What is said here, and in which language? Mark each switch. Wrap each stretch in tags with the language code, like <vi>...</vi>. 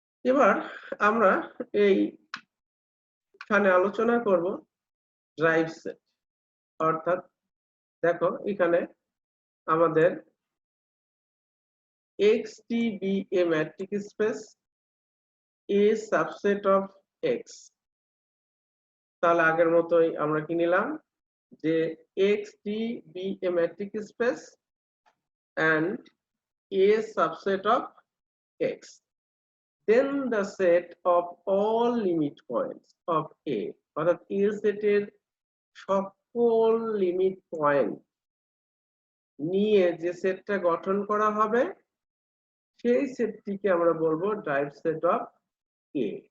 <bn>এবার আমরা এইখানে আলোচনা করব ড্রাইভ সেট। অর্থাৎ দেখো এখানে আমাদের</bn> <en>XT be a metric space, a subset of X।</en> <bn>তাহলে আগের মতোই আমরা কি নিলাম, যে</bn> <en>XT be a metric space and a subset of X, then the set of all limit points of A,</en> <bn>অর্থাৎ A সেটের সকল লিমিট পয়েন্ট নিয়ে যে সেটটা গঠন করা হবে সেই সেটটিকে আমরা বলবো ড্রাইভ সেট অফ এ।</bn>